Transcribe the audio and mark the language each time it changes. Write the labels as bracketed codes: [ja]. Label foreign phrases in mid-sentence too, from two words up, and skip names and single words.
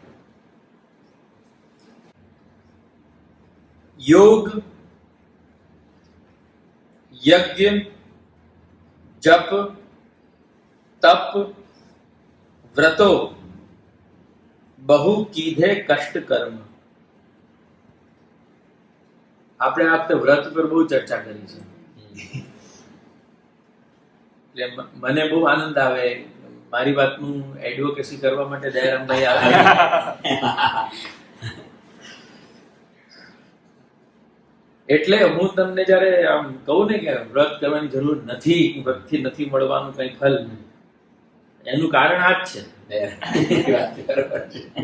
[gu] યોગ યજ્ઞ જપ તપ વ્રતો બહુ કીધે કષ્ટ કર્મ। આપણે આ વખતે વ્રત પર બહુ ચર્ચા કરી છે એટલે મને બહુ આનંદ આવે મારી વાતનું એડવોકેસી કરવા માટે દયારામભાઈ આવે એટલે હું તમને જયારે આમ કહું ને કે વ્રત કરવાની જરૂર નથી, વ્રતથી નથી મળવાનું કઈ ફલ, એનું કારણ આ જ છે।